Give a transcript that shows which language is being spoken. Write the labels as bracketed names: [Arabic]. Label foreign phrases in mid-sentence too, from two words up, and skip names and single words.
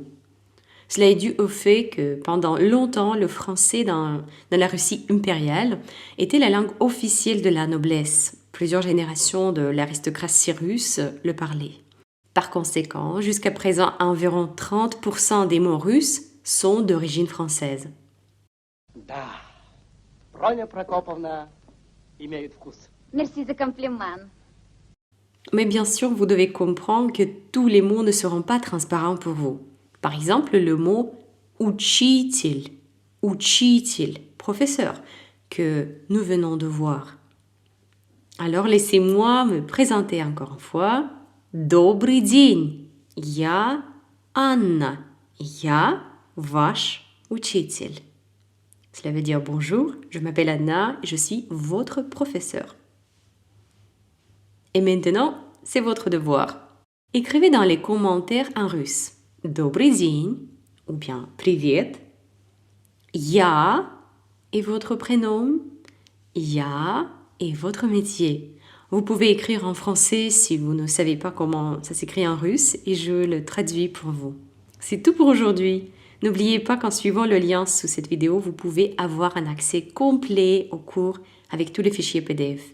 [French] Cela est dû au fait que pendant longtemps, le français dans la Russie impériale était la langue officielle de la noblesse. Plusieurs générations de l'aristocratie russe le parlaient. Par conséquent, jusqu'à présent, environ 30% des mots russes sont d'origine française. [Russian] Да, Броня Прокоповна имеет вкус. Merci за комплимент. [French] Mais bien sûr, vous devez comprendre que tous les mots ne seront pas transparents pour vous. Par exemple, le mot учитель, professeur, que nous venons de voir. Alors, laissez-moi me présenter encore une fois. [Russian] Добрый день. Я Анна. Я ваш учитель. [French] Cela veut dire bonjour, je m'appelle Anna et je suis votre professeur. Et maintenant, c'est votre devoir. Écrivez dans les commentaires en russe. [Russian] Добрый день [French] ou bien привет. Я et votre prénom. Я et votre métier. Vous pouvez écrire en français si vous ne savez pas comment ça s'écrit en russe et je le traduis pour vous. C'est tout pour aujourd'hui. N'oubliez pas qu'en suivant le lien sous cette vidéo, vous pouvez avoir un accès complet au cours avec tous les fichiers PDF.